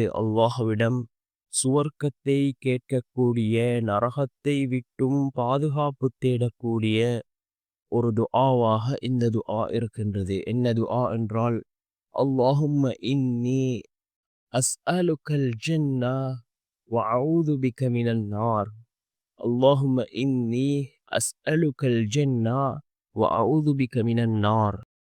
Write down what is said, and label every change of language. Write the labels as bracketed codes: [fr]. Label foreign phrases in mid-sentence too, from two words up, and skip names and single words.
[ta] அல்லாஹ்விடம் சுவர்க்கத்தை கேட்கக்கூடிய, நரகத்தை விட்டும் பாதுகாப்பு தேடக்கூடிய ஒரு துஆவாக இந்த துஆ இருக்கின்றது. என்ன துஆ என்றால், [ar] اللهم إني أسألك الجنة وأعوذ بك من النار. اللهم إني أسألك الجنة وأعوذ بك من النار.